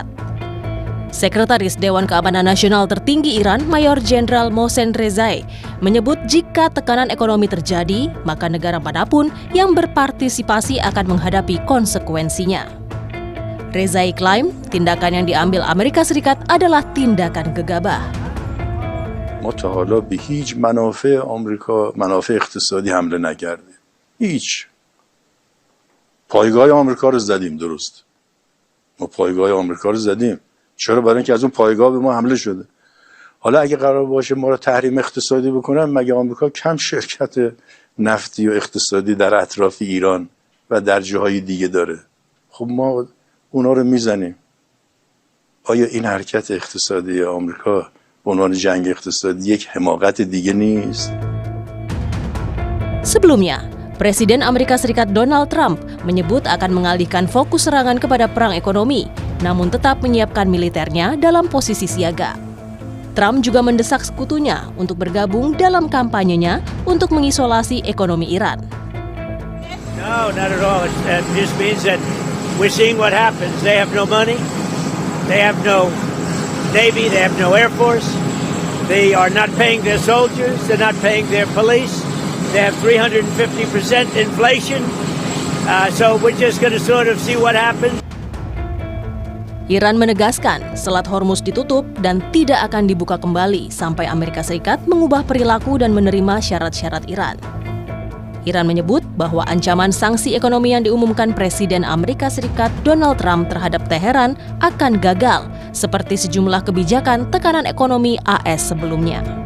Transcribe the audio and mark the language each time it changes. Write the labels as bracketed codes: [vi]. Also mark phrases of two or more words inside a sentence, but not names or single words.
[id] Sekretaris Dewan Keamanan Nasional tertinggi Iran, Mayor Jenderal Mohsen Rezai, menyebut jika tekanan ekonomi terjadi, maka negara manapun yang berpartisipasi akan menghadapi konsekuensinya. Rezai klaim tindakan yang diambil Amerika Serikat adalah tindakan gegabah. [fa] ما تا حالا به هیچ منافع آمریکا، منافع اقتصادی حمله نکردیم. هیچ. پایگاه آمریکا رو زدیم، درست. ما پایگاه آمریکا رو زدیم. چرا؟ برای اینکه از اون پایگاه به ما حمله شده. حالا اگه قرار باشه ما رو تحریم اقتصادی بکنن، مگه آمریکا کم شرکت نفتی و اقتصادی در اطراف ایران و در جاهای دیگه داره؟ خب ما اونا رو میزنیم. آیا این حرکت اقتصادی آمریکا به عنوان جنگ اقتصادی یک حماقت دیگه نیست؟ [id] Sebelumnya, Presiden Amerika Serikat Donald Trump menyebut akan mengalihkan fokus serangan kepada perang ekonomi, namun tetap menyiapkan militernya dalam posisi siaga. Trump juga mendesak sekutunya untuk bergabung dalam kampanyenya untuk mengisolasi ekonomi Iran. [en] No, not at all. It just means that we're seeing what happens. They have no money. They have no Navy. They have no Air Force. They are not paying their soldiers. They're not paying their police. They have 350% inflation. So we're just going to sort of see what happens. [id] Iran menegaskan Selat Hormuz ditutup dan tidak akan dibuka kembali sampai Amerika Serikat mengubah perilaku dan menerima syarat-syarat Iran. Iran menyebut bahwa ancaman sanksi ekonomi yang diumumkan Presiden Amerika Serikat Donald Trump terhadap Teheran akan gagal, seperti sejumlah kebijakan tekanan ekonomi AS sebelumnya.